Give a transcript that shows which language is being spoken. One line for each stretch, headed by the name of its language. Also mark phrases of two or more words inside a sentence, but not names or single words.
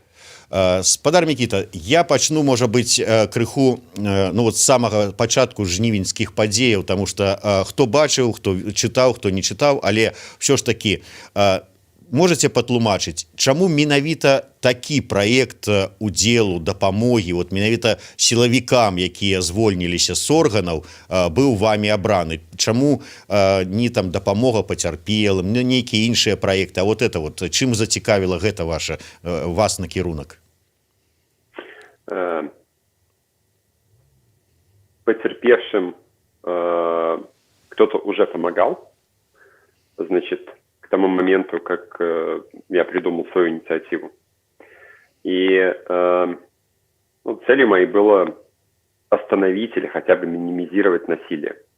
Belarusian: Спадар Мікіта, я пачну, можа быць, крыху з самага пачатку жнівеньскіх падзеяў, таму што хто бачыў, хто чытаў, хто не чытаў, але ўсё ж такі можаце патлумачыць, чаму менавіта такі праект удзелу, дапамогі, менавіта сілавікам, якія звольніліся з органаў, быў вамі абраны? Чаму не там дапамога пацярпелым, нейкія іншыя праекты, а чым зацікавіла гэта вас накірунак?
Russian: Потерпевшим кто-то уже помогал, значит, к тому моменту, как я придумал свою инициативу. И целью моей было остановить или хотя бы минимизировать насилие.